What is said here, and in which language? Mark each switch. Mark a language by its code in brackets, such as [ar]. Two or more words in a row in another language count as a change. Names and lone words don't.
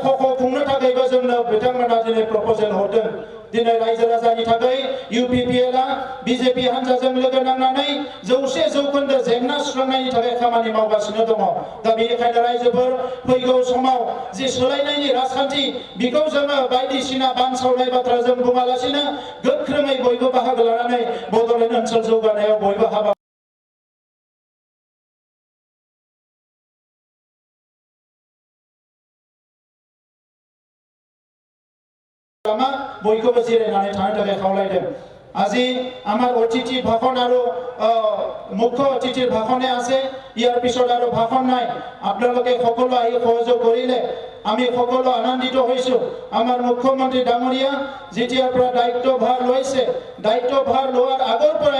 [brx] ख'ख' खुंनो थाखायबो जोंनो बिथांमोना दिनै प्रप'जेल हरदों दिनै रायजो राजानि थाखाय इउपिपिएलआ बिजेपि हान्जाजों लोगो नांनानै 100% जेंना सुस्रांनायनि थाखाय खामानि मावगासिनो दङ दा बेनिखायनो रायजोफोर फैगौ समाव जि सोलायनायनि राजखान्थि बेखौ जोङो बायदिसिना बानसावनाय बाथ्रा जों बुङालासिनो गोख्रोङै बयबो बाहागो लानानै बड'लेण्ड ओनसोल जौगानायाव बयबो हाबा बयखौबो जिरायनानै थानो थाखाय खावलायदों [as] আজি আমার অতিথি ভাষণ আৰু মুখ্য অতিথিৰ ভাষণে আছে ইয়াৰ পিছত আৰু ভাষণ নাই আপোনালোকে সকলো আহি সহযোগ কৰিলে আমি সকলো আনন্দিত হৈছো আমাৰ মুখ্যমন্ত্ৰী ডাঙৰীয়া যেতিয়াৰ পৰা দায়িত্বভাৰ লৈছে দায়িত্বভাৰ লোৱাৰ আগৰ পৰাই